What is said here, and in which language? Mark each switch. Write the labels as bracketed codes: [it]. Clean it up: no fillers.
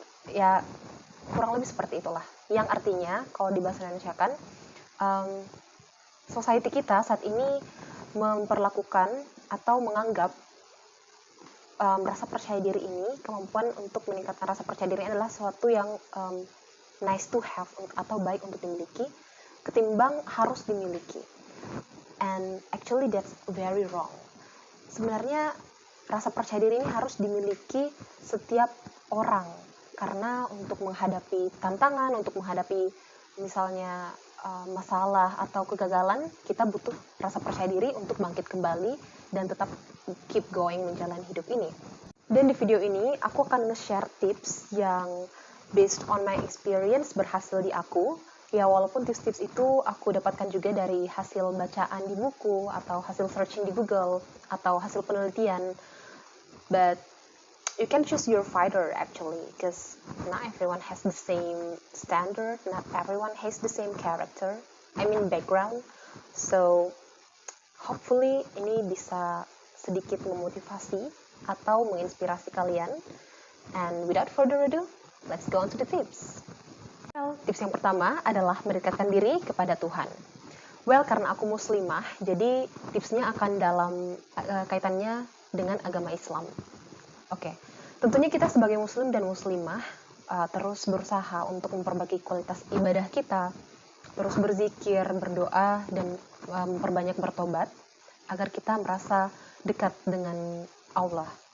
[id] Ya kurang lebih seperti itulah. Yang artinya kalau di bahasa Indonesia kan society kita saat ini memperlakukan atau menganggap rasa percaya diri ini, kemampuan untuk meningkatkan rasa percaya diri adalah sesuatu yang [en] nice to have [id] atau baik untuk dimiliki ketimbang harus dimiliki. [en] And actually that's very wrong. [id] Sebenarnya rasa percaya diri ini harus dimiliki setiap orang karena untuk menghadapi tantangan, untuk menghadapi misalnya masalah atau kegagalan, kita butuh rasa percaya diri untuk bangkit kembali dan tetap [en] keep going [id] menjalani hidup ini. Dan di video ini aku akan nge-share tips yang [en] based on my experience [id] berhasil di aku. Ya walaupun tips-tips itu aku dapatkan juga dari hasil bacaan di buku atau hasil searching di Google atau hasil penelitian. [en] But you can choose your fighter actually, because not everyone has the same standard, not everyone has the same character, background. So hopefully [id] ini bisa sedikit memotivasi atau menginspirasi kalian. [en] And without further ado, let's go on to the tips. [id] Well, tips yang pertama adalah mendekatkan diri kepada Tuhan. Well, karena aku muslimah, jadi tipsnya akan dalam kaitannya dengan agama Islam. Oke, tentunya kita sebagai muslim dan muslimah terus berusaha untuk memperbaiki kualitas ibadah kita, terus berzikir, berdoa, dan memperbanyak bertobat, agar kita merasa dekat dengan Allah.